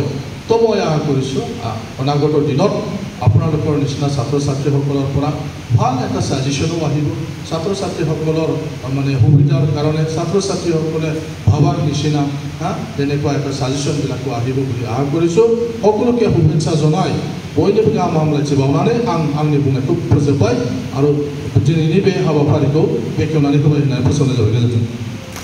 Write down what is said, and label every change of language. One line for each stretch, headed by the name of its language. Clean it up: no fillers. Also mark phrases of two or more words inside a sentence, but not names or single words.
Assamese: তো মই আশা কৰিছোঁ অনাগত দিনত আপোনালোকৰ নিচিনা ছাত্ৰ ছাত্ৰীসকলৰ পৰা ভাল এটা সাজেশনো আহিব ছাত্ৰ ছাত্ৰীসকলৰ মানে সুবিধাৰ কাৰণে ছাত্ৰ ছাত্ৰীসকলে ভাবাৰ নিচিনা তেনেকুৱা এটা সাজেশনবিলাকো আহিব বুলি আশা কৰিছোঁ সকলোকে শুভেচ্ছা জনাই
Bodo: बयनिबो गाहाम हामलायथि बावनानै आंनि बुंनायखौ फोजोबबाय आरो दिनैनि बे हाबाफारिखौ बेखेवनानै होबाय होननानै फोसावनाय जाबाय गोजोन्थों